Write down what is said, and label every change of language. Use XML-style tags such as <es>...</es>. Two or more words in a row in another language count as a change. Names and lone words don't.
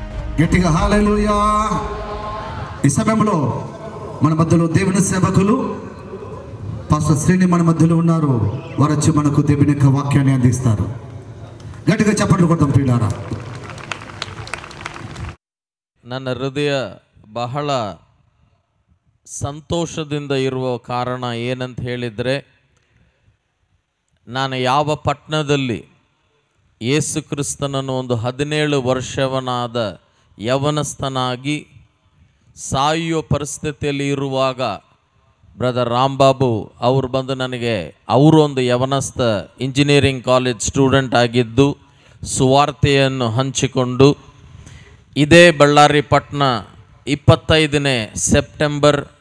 <te>గట్టిగా హల్లెలూయా. ఈ సమయంలో మన మధ్యలో దేవుని సేవకులు పాస్టర్ శ్రీని మన మధ్యలో ఉన్నారు. వారు వచ్చి మనకు దేవుని యొక్క వాక్యాన్ని అందిస్తారు. గట్టిగా చప్పట్లు కొడతాం ప్రియులారా.</te> <kn>ನನ್ನ ಹೃದಯ ಬಹಳ ಸಂತೋಷದಿಂದ ಇರುವ ಕಾರಣ ಏನಂತ ಹೇಳಿದರೆ, ನಾನು ಯಾವ ಪಟ್ಟಣದಲ್ಲಿ ಯೇಸು ಕ್ರಿಸ್ತನನ್ನು ಒಂದು 17 ವರ್ಷವನಾದ ಯವನಸ್ಥನಾಗಿ ಸಾಯುವ ಪರಿಸ್ಥಿತಿಯಲ್ಲಿ ಇರುವಾಗ ಬ್ರದರ್ ರಾಂಬಾಬು ಅವರು ಬಂದು ನನಗೆ, ಅವರು ಒಂದು ಯವನಸ್ಥ</kn> <en>engineering college student</en> <kn>ಆಗಿದ್ದು ಸುವಾರ್ತೆಯನ್ನು ಹಂಚಿಕೊಂಡು ಇದೇ ಬಳ್ಳಾರಿ ಪಟ್ಟಣ 25ನೇ ಸೆಪ್ಟೆಂಬರ್</kn>